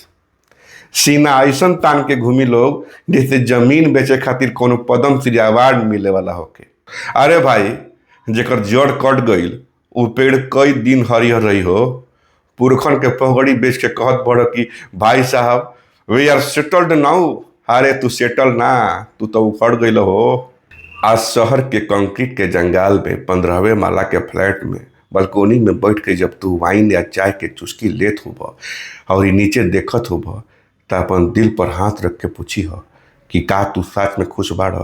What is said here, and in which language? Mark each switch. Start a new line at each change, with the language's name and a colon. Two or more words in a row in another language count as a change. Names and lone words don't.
Bhojpuri: सीना ऐसन तान के घूमी लोग जैसे जमीन बेचे खातिर कोनो पद्म श्री अवार्ड मिले वाला होके। अरे भाई, जेकर जड़ कट गईल उ पेड़ कई दिन हरिहर रही हो। पुरखन के पगड़ी बेच के कहत बड़ कि भाई साहब
English: We are settled now.
Bhojpuri: अरे तू सेटल ना, तू तो उखड़ गईल हो। आज शहर के कंक्रीट के जंजाल में 15वें माला के फ्लैट में बालकोनी में बैठ के जब तू वाइन या चाय के चुस्की लेत होब और नीचे देखत होब तो अपन दिल पर हाथ रख के पूछी हो कि का तू सच में खुश बाड़।